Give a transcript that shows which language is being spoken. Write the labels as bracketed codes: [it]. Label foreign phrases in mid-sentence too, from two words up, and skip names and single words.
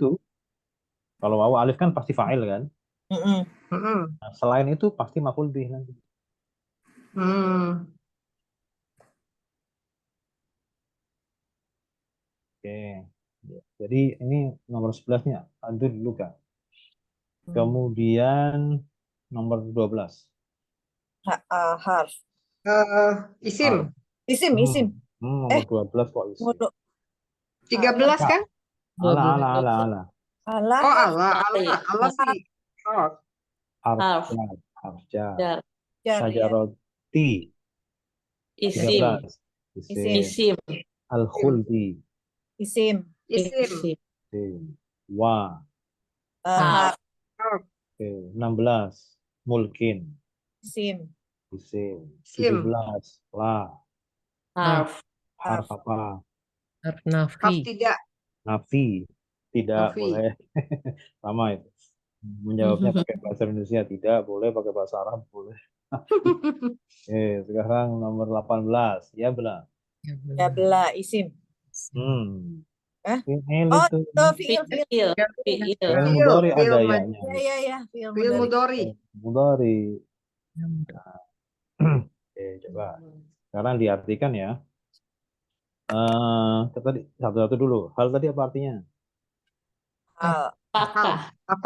[id] Kalau wawu alif kan pasti fa'il kan. Nah, selain itu pasti [ar] maf'ul bih [id] nanti. Oke. Jadi ini nomor 11-nya adul luka. Kemudian nomor 12. Harf. Isim. Isim. Nomor 12 kok isim. 13 kan? Ala. Allah. Oh, Allah Iya. sih. Oh, Harf. [ar] harf jar. [id] Jar. Jar, ya. Syajaroti Isim. 13. Isim. Isim. Al-khuldi Isim. isim. isim. Wa Harf. Harf. Oke, 16. Mulkin Isim. isim. Isim. 17. La Harf. harf Harf. apa? Harf Harf nafi. tidak. Nafi tidak Nafi. boleh. Sama itu. Menjawabnya pakai bahasa Indonesia tidak boleh, pakai bahasa Arab boleh. Oke, sekarang nomor 18. Ya benar. Ya Ya benar. bela. Isim. Hmm. Hah? Fi'il Oh, itu. fiil. Fiil. Fiil. Fi'il Fiil, mudhari fiil ada mad- ya-nya. Ya. Fiil fiil mudhari. mudhari. Mudhari. Ya benar. Oke, coba. Sekarang diartikan ya. Tadi satu-satu dulu. Hal tadi apa artinya? Hal. Hal. Apakah? Apa?